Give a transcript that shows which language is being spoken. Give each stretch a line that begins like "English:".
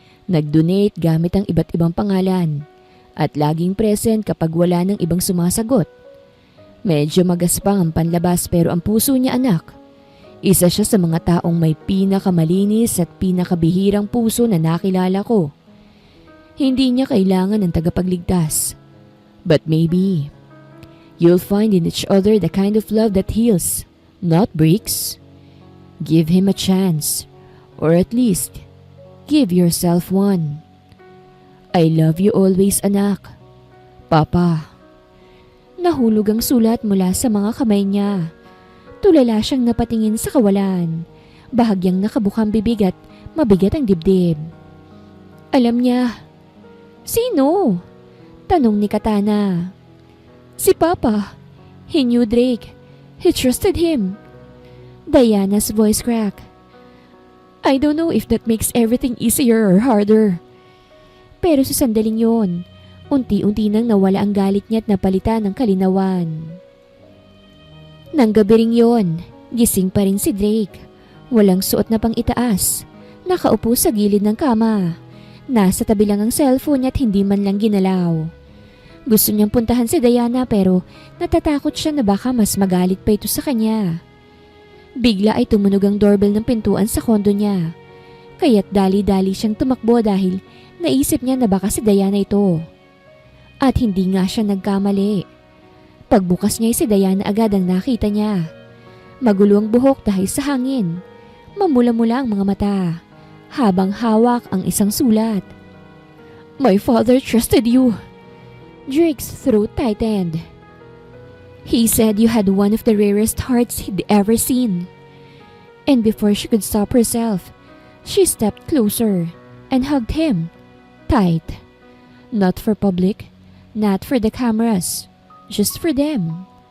Filipino: Nag-donate gamit ang iba't ibang pangalan at laging present kapag wala ng ibang sumasagot. Medyo magaspang ang panlabas pero ang puso niya anak. Isa siya sa mga taong may pinakamalinis at pinakabihirang puso na nakilala ko. Hindi niya kailangan ng tagapagligtas.
English: But maybe, you'll find in each other the kind of love that heals. Not breaks. Give him a chance, or at least, give yourself one. I love you always, anak. Papa.
Filipino: Nahulog ang sulat mula sa mga kamay niya. Tulala siyang napatingin sa kawalan. Bahagyang nakabukang bibig at mabigat ang dibdib. Alam niya. Sino? Tanong ni Katana. Si Papa.
English: He knew Drake. He trusted him. Diana's voice cracked. I don't know if that makes everything easier or harder.
Filipino: Pero sa sandaling yon, unti-unti nang nawala ang galit niya at napalitan ng kalinawan. Nang gabi ring yon, gising pa rin si Drake. Walang suot na pang itaas. Nakaupo sa gilid ng kama. Nasa tabi lang ang cellphone niya at hindi man lang ginalaw. Gusto niyang puntahan si Diana pero natatakot siya na baka mas magalit pa ito sa kanya. Bigla ay tumunog ang doorbell ng pintuan sa kondo niya. Kaya't dali-dali siyang tumakbo dahil naisip niya na baka si Diana ito. At hindi nga siya nagkamali. Pagbukas niya ay si Diana agad ang nakita niya. Magulo ang buhok dahil sa hangin. Mamula-mula ang mga mata. Habang hawak ang isang sulat.
English: My father trusted you. Drake's throat tightened. He said you had one of the rarest hearts he'd ever seen. And before she could stop herself, she stepped closer and hugged him. Tight. Not for public, not for the cameras, just for them.